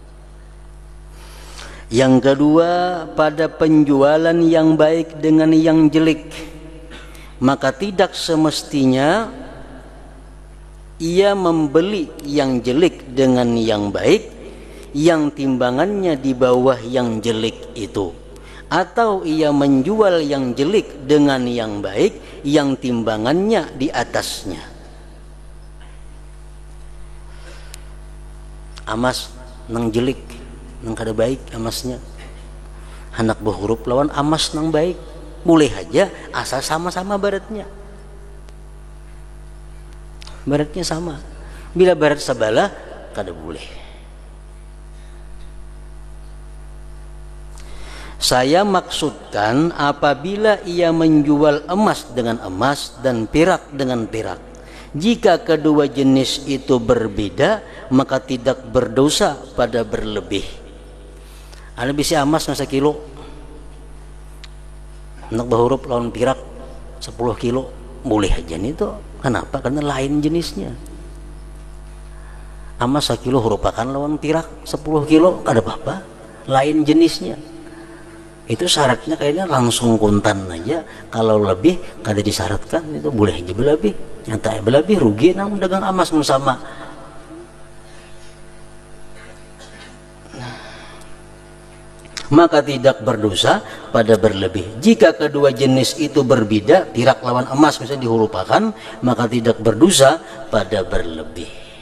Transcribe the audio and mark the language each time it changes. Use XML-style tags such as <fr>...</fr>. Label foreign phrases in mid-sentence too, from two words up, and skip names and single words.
<id>Yang kedua, pada penjualan yang baik dengan yang jelek, maka tidak semestinya ia membeli yang jelek dengan yang baik yang timbangannya di bawah yang jelek itu, atau ia menjual yang jelek dengan yang baik yang timbangannya di atasnya.</id> <bjn>Amas nang jelek nang kada baik amasnya, anak berhuruf lawan amas nang baik boleh aja asal sama-sama baratnya. Baratnya sama. Bila barat sebelah kada boleh.</bjn> <id>Saya maksudkan apabila ia menjual emas dengan emas dan perak dengan perak, jika kedua jenis itu berbeda maka tidak berdosa pada berlebih.</id> <bjn>Ada bisi emas nang 1 kilo, nak berhuruf lawan perak 10 kilo boleh aja nih tuh.</bjn> <id>Kenapa? Karena lain jenisnya.</id> <bjn>Emas 1 kilo hurupakan lawan perak 10 kilo kada apa-apa, lain jenisnya. Itu syaratnya kayaknya langsung kuntan aja. Kalau lebih kada disyaratkan,</bjn> <id>itu boleh aja berlebih. Nyata berlebih rugi nang dagang emas sama. Maka tidak berdosa pada berlebih. Jika kedua jenis itu berbeda, perak lawan emas misalnya dihurupakan, maka tidak berdosa pada berlebih.</id>